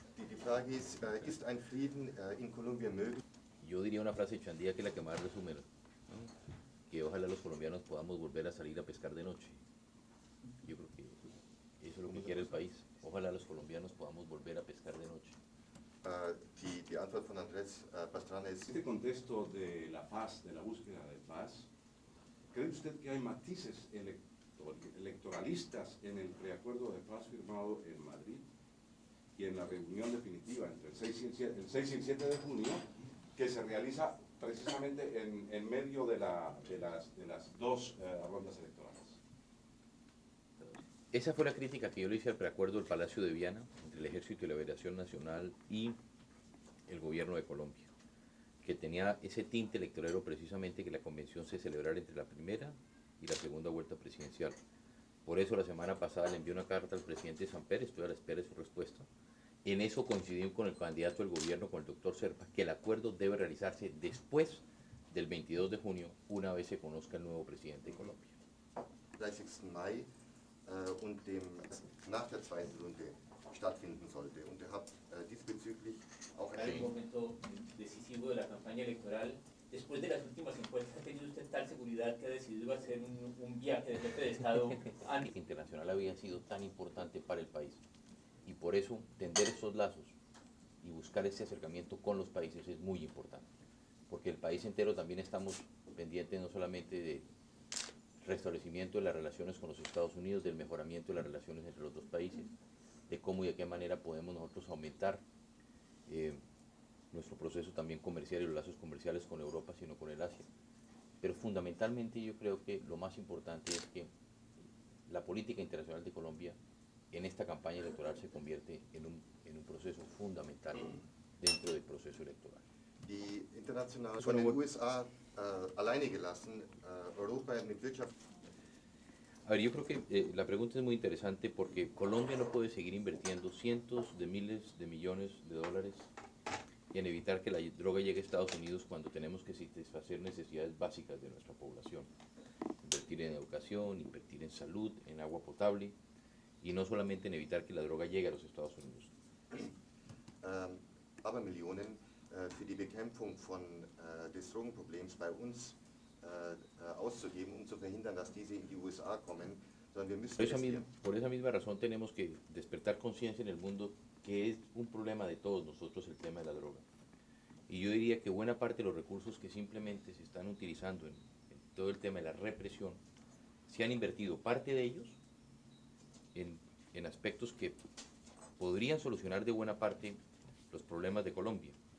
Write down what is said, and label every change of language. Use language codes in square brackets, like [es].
[de] Die Frage ist ein Frieden in Kolumbien möglich? [es] Yo diría una frase chandía que es la que más resume, ¿no? Que ojalá los colombianos podamos volver a salir a pescar de noche. Yo creo que eso es lo que quiere el país. Ojalá los colombianos podamos volver a pescar de noche. [de] Die Antwort von Andrés Pastrana ist, [es] En este contexto de la paz, de la búsqueda de paz, ¿cree usted que hay matices electoralistas en el preacuerdo de paz firmado en Madrid y en la reunión definitiva entre el 6 y el 7 de junio, que se realiza precisamente en medio de las dos rondas electorales? Esa fue la crítica que yo le hice al preacuerdo del Palacio de Viana entre el Ejército de Liberación Nacional y el gobierno de Colombia, que tenía ese tinte electorero precisamente que la convención se celebrara entre la primera y la segunda vuelta presidencial. Por eso la semana pasada le envié una carta al presidente Samper, estoy a la espera de su respuesta. En eso coincidimos con el candidato del gobierno, con el doctor Serpa, que el acuerdo debe realizarse después del 22 de junio, una vez se conozca el nuevo presidente de Colombia. [de] 30. Mai und dem nach der zweiten Runde stattfinden sollte. Und ihr habt diesbezüglich auch [es] En el momento decisivo de la campaña electoral, después de las últimas encuestas, ¿ha tenido usted tal seguridad que ha decidido hacer un viaje de jefe de Estado antes? La internacional había sido tan importante para el país y por eso tender esos lazos y buscar ese acercamiento con los países es muy importante, porque el país entero también estamos pendientes no solamente de restablecimiento de las relaciones con los Estados Unidos, del mejoramiento de las relaciones entre los dos países, de cómo y de qué manera podemos nosotros aumentar nuestro proceso también comercial y los lazos comerciales con Europa, sino con el Asia. Pero fundamentalmente yo creo que lo más importante es que la política internacional de Colombia en esta campaña electoral se convierte en un proceso fundamental dentro del proceso electoral. [de] Die international von den USA alleine gelassen, Europa mit Wirtschaft. [es] A ver, yo creo que la pregunta es muy interesante porque Colombia no puede seguir invirtiendo cientos de miles de millones de dólares en evitar que la droga llegue a Estados Unidos cuando tenemos que satisfacer necesidades básicas de nuestra población. Invertir en educación, invertir en salud, en agua potable y no solamente en evitar que la droga llegue a los Estados Unidos. [de] Abermillionen für die Bekämpfung des Drogenproblems bei uns auszugeben, zu verhindern, dass diese in die USA kommen, sondern wir müssen [es] por esa misma razón tenemos que despertar conciencia en el mundo que es un problema de todos nosotros el tema de la droga. Y yo diría que buena parte de los recursos que simplemente se están utilizando en todo el tema de la represión, se han invertido parte de ellos en aspectos que podrían solucionar de buena parte los problemas de Colombia.